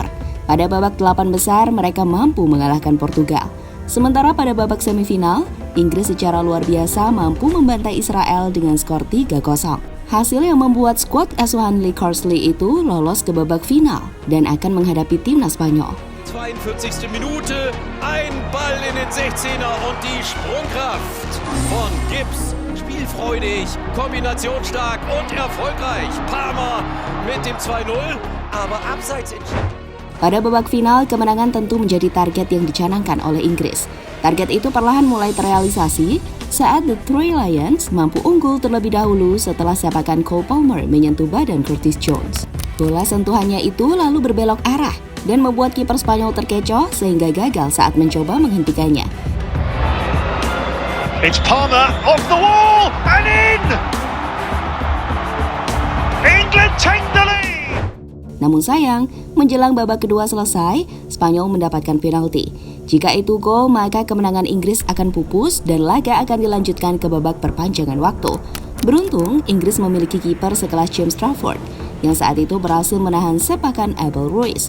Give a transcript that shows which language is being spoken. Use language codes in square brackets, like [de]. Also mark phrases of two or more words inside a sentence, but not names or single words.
[id] Pada babak 8 besar, mereka mampu mengalahkan Portugal. Sementara pada babak semifinal, Inggris secara luar biasa mampu membantai Israel dengan skor 3-0. Hasil yang membuat skuad asuhan Lee Carsley itu lolos ke babak final dan akan menghadapi timnas Spanyol. [de] 42. Minute, ein Ball in den 16er und die Sprungkraft von Gibbs. Spielfreudig, kombinationsstark und erfolgreich. Palmer mit dem 2-0, aber abseits entschieden. [id] Pada babak final, kemenangan tentu menjadi target yang dicanangkan oleh Inggris. Target itu perlahan mulai terrealisasi saat The Three Lions mampu unggul terlebih dahulu setelah sepakan Cole Palmer menyentuh badan Curtis Jones. Bola sentuhannya itu lalu berbelok arah dan membuat kiper Spanyol terkecoh sehingga gagal saat mencoba menghentikannya. [en] It's Palmer off the wall and in! England take the lead! [id] Namun sayang, menjelang babak kedua selesai, Spanyol mendapatkan penalti. Jika itu gol, maka kemenangan Inggris akan pupus dan laga akan dilanjutkan ke babak perpanjangan waktu. Beruntung, Inggris memiliki kiper sekelas James Trafford, yang saat itu berhasil menahan sepakan Abel Ruiz.